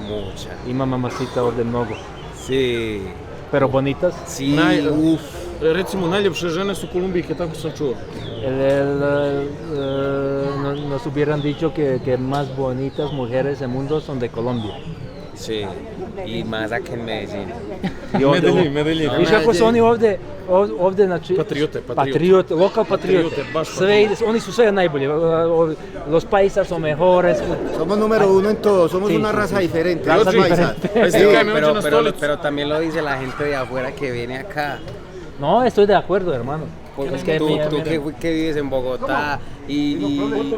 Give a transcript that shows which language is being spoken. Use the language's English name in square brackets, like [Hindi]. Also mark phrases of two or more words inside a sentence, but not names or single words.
[Serbian] Ima mamacita ovdje mnogo. [Spanish] Sí. Pero bonitas? Sí, [Serbian] Recimo, najljepše žene su Kolumbijke, tako sam čuo. [Spanish] Nos hubieran dicho que más bonitas mujeres del mundo son de Colombia. Sí, y más acá en Medellin. Medellin. [Serbian] Viš kako su oni ovdje znači... Patriote, lokal patriote. Sve, oni su sve najbolji. [Spanish] Los paisas son mejores. Somos número uno en todo, somos una raza diferente. Raza diferente. Sí, pero también lo dice la gente de afuera que viene acá. No, estoy de acuerdo, hermano. Es que tú que vives en Bogotá y